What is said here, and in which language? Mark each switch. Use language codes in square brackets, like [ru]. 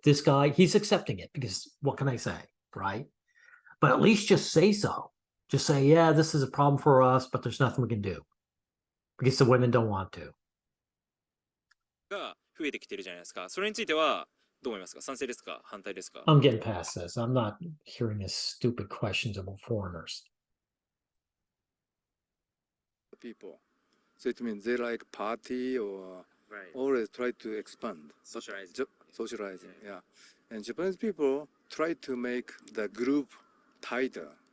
[en] This guy, he's accepting it because what can I say, right? But at least just say so. Just say, yeah, this is a problem for us, but there's nothing we can do because the women don't want to. [ja] が増えてきてるじゃないですか。それについてはどう思いますか？賛成ですか？反対ですか？ [en] I'm getting past this. I'm not hearing his stupid questions about foreigners. people. So it means they like party or Right. always try to expand. Socialize. Socializing, yeah. And Japanese people try to make the group tighter.